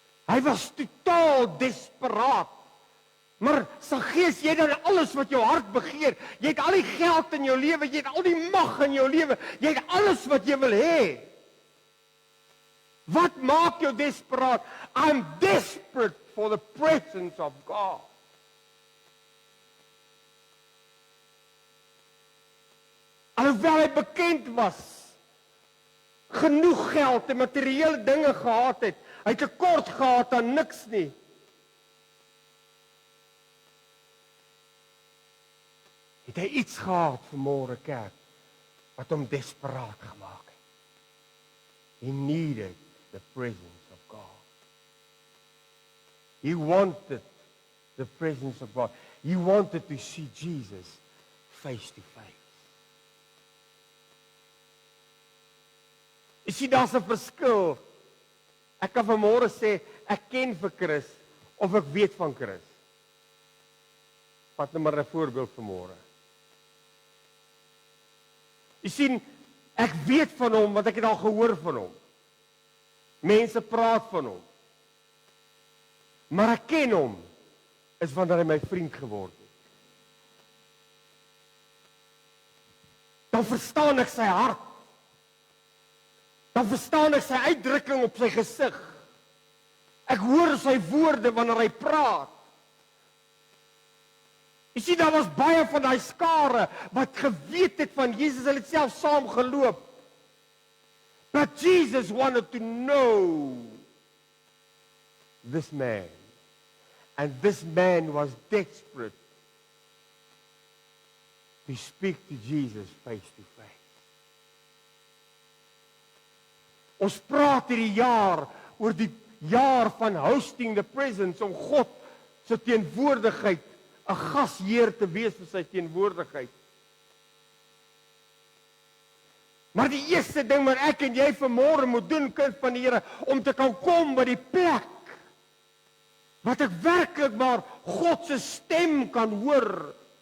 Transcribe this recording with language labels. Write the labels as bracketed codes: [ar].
[af] Hy was totaal desperaat. Maar Saggeus, jy het dan alles wat jou hart begeer. Jy het al die geld in jou lewe, jy het al die mag in jou lewe, jy het alles wat jy wil hê. Wat maak jou desperaat? [en] I'm desperate for the presence of God. [af] Alhoewel hy bekend was, genoeg geld en materiële dinge gehad het, hy het tekort gehad aan niks nie. Het hy iets gehad vanmôre kerk wat hom desperaat gemaak het. [en] He needed the presence of God. He wanted the presence of God. He wanted to see Jesus face to face. [af] Jy sien, daar's 'n verskil. Ek kan vanmôre sê, ek ken vir Chris, of ek weet van Chris. Vat nou maar 'n voorbeeld vanmôre. Jy sien, ek weet van hom, want ek het al gehoor van hom. Mense praat van hom. Maar ek ken hom, is wanneer hy my vriend geword het. Dan verstaan ek sy hart. Dan verstaan ek sy uitdrukking op sy gesig. Ek hoor sy woorde wanneer hy praat. Jy sien, daar was baie van daai skare wat geweet het van Jesus, hulle het self saam geloop. [en] But Jesus wanted to know this man. And this man was desperate to speak to Jesus face to face. [af] Ons praat hierdie jaar oor die jaar van [en] hosting the presence, [af] om God se teenwoordigheid, 'n gasheer te wees vir sy teenwoordigheid. Maar die eerste ding wat ek en jy vanmôre moet doen, kind van die Here, om te kan kom by die plek wat ek werklik maar God se stem kan hoor.